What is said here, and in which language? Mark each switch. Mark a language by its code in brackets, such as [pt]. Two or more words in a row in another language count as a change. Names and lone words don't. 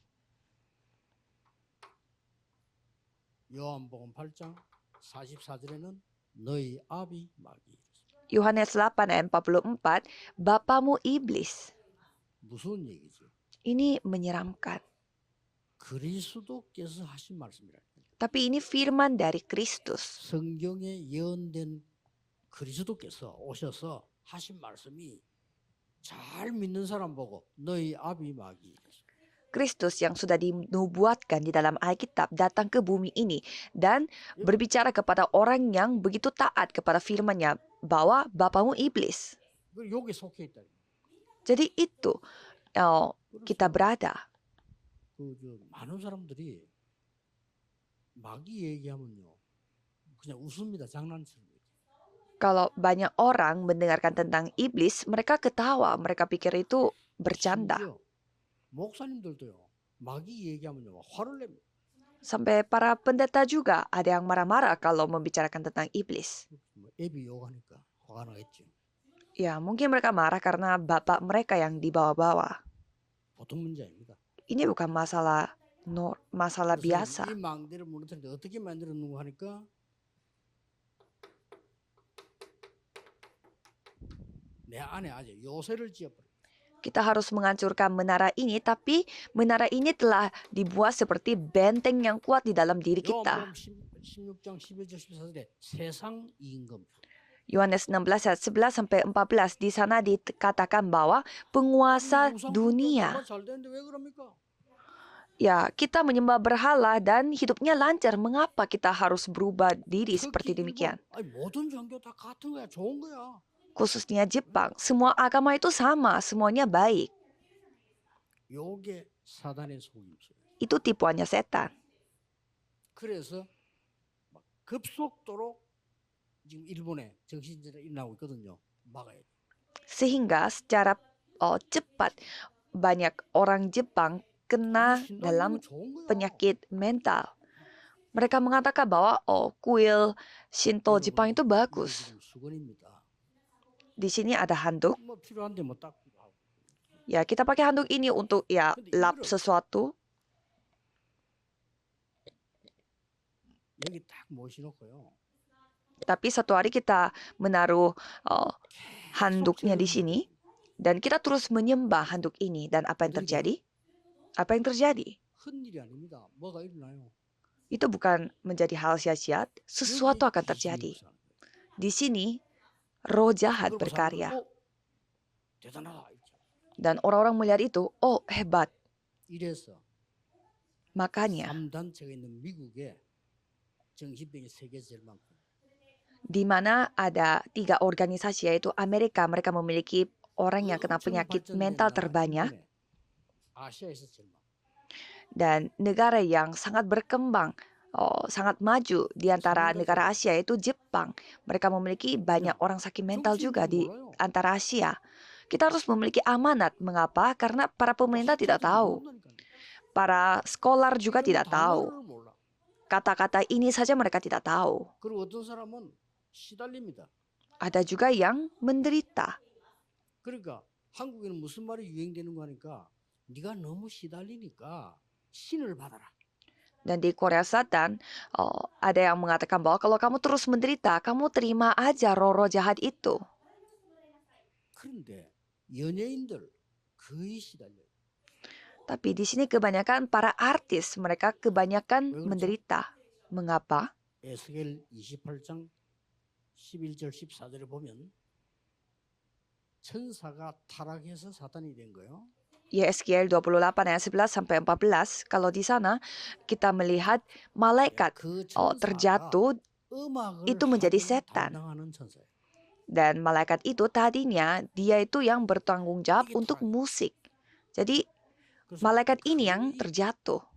[id] Yohanes 8 ayat 44, Bapamu iblis. Ini menyeramkan. Tapi ini firman dari Kristus. [ko] 성경에 예언된 그리스도께서 오셔서 하신 말씀이 잘 믿는 사람 보고 너희 아비 마귀. [id] Kristus yang sudah dinubuatkan di dalam Alkitab datang ke bumi ini dan berbicara kepada orang yang begitu taat kepada firman-Nya bahwa Bapamu iblis. Jadi itu kita berada. [ko] 많은 사람들이 마귀 얘기하면요, 그냥 웃습니다. 장난처럼. [id] Kalau banyak orang mendengarkan tentang iblis, mereka ketawa, mereka pikir itu bercanda. [ko] 목사님들도요, 마귀 얘기하면요, 화를 냅니다. [id] Sampai para pendeta juga ada yang marah-marah kalau membicarakan tentang iblis. [ko] 애비 욕하니까 화가 나겠죠. [id] Ya, mungkin mereka marah karena bapak mereka yang dibawa-bawa. [ko] 보통 문제 아닙니다. [id] Ini bukan masalah masalah [ko] 그래서 [id] biasa. [ko] 이 망대를 무너뜨리는데 어떻게 만들었는가 하니까 내 안에 아주 요새를 지어버려. [id] Kita harus menghancurkan menara ini, tapi menara ini telah dibuat seperti benteng yang kuat di dalam diri kita. [ko] 요한복음 16장 11절 14절에 세상 임금. [id] Yohanes 16 ayat 11 sampai 14 di sana dikatakan bahwa penguasa dunia. [ko] 잘 되는데 왜 그럽니까? [id] Ya, kita menyembah berhala dan hidupnya lancar. Mengapa kita harus berubah diri seperti [ko] 특히 [id] demikian? [ko] 일본, 아니, 모든 종교 다 같은 거야. 좋은 거야. [id] Khususnya Jepang, semua agama itu sama, semuanya baik. [ko] 요게 사단의 속임수예요. [id] Itu tipuannya setan. [ko] 그래서 막 급속도로 지금 일본에 정신질환이 일어나고 있거든요. 막아야 돼. [id] Sehingga secara cepat banyak orang Jepang kena dalam penyakit mental. Mereka mengatakan bahwa kuil Shinto Jepang itu bagus. Di sini ada handuk. [ko] 뭐 필요한데 뭐 닦기도 하고. [id] Ya, kita pakai handuk ini untuk ya lap sesuatu. [ko] 여기 딱 모셔놓고요. [id] Tapi satu hari kita menaruh handuknya di sini dan kita terus menyembah handuk ini. Dan apa yang terjadi? Apa yang terjadi? [ko] 큰일이 아닙니다. 뭐가 일어나요? [id] Itu bukan menjadi hal sia-sia, sesuatu akan terjadi. Di sini roh jahat berkarya. [ko] 대단하다. [id] Dan orang-orang melihat itu, oh hebat. [ko] 이래서 [id] Makanya [ko] 3단체가 있는 미국에 정신병이 세계 제일 많고. [id] di mana ada 3 organisasi yaitu Amerika, mereka memiliki orang yang kena penyakit mental terbanyak. [ko] 아시아에서 제일 많고. [id] Dan negara yang sangat berkembang, sangat maju di antara negara Asia yaitu Jepang. Mereka memiliki banyak orang sakit mental juga di antara Asia. Kita harus memiliki amanat. Mengapa? Karena para pemerintah tidak tahu. Para scholar juga tidak tahu. Kata-kata ini saja mereka tidak tahu. [ko] 그리고 어떤 사람은 시달립니다. [id] Ada juga yang menderita. [ko] 그러니까 한국에는 무슨 말이 유행되는 거 하니까 네가 너무 시달리니까 신을 받아라. [id] Dan di Korea Selatan ada yang mengatakan bahwa kalau kamu terus menderita, kamu terima aja roh-roh jahat itu. [ko] 그런데 연예인들 거의 시달려요. [id] Tapi di sini kebanyakan para artis, mereka kebanyakan menderita. Mengapa? [ko] 에스겔 28장 11절 14절에 보면 천사가 타락해서 사탄이 된 거예요. [id] Yeskiel 28 ayat 11 sampai 14, kalau di sana kita melihat malaikat terjatuh itu menjadi setan. Dan malaikat itu tadinya dia itu yang bertanggung jawab untuk musik. Jadi malaikat ini yang terjatuh.